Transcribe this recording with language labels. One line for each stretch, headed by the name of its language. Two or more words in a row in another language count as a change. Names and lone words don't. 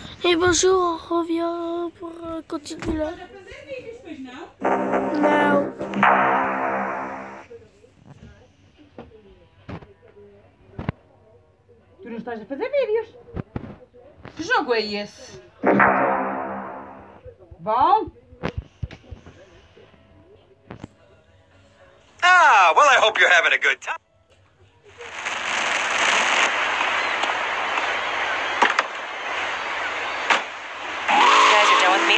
French: Et bonjour, on revient pour continuer là.
Portuguese: Não. Tu não estás a fazer vídeos? Que jogo é esse? Bom?
English: Ah, well, I hope you're having a good time. You guys are done with me.